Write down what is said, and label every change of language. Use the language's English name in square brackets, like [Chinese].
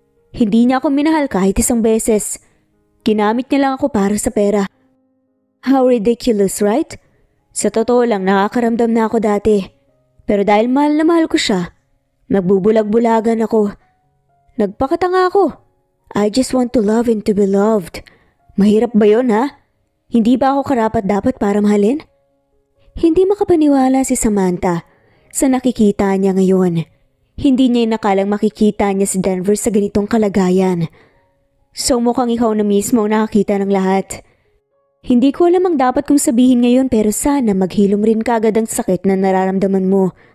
[Filipino] Hindi niya ako minahal kahit isang beses. Ginamit niya lang ako para sa pera. [English] How ridiculous, right? [Filipino] Sa totoo lang nakakaramdam na ako dati. Pero dahil mahal na mahal ko siya, nagbubulag-bulagan ako. Nagpakatanga ako. [English] I just want to love and to be loved. [Filipino] Mahirap ba yun ha? Hindi ba ako karapat-dapat para mahalin? Hindi makapaniwala si Samantha sa nakikita niya ngayon. Hindi niya inakalang makikita niya si Denver sa ganitong kalagayan. So mukhang ikaw na mismo ang nakakita ng lahat. Hindi ko alam ang dapat kong sabihin ngayon pero sana maghilom rin kagad ang sakit na nararamdaman mo.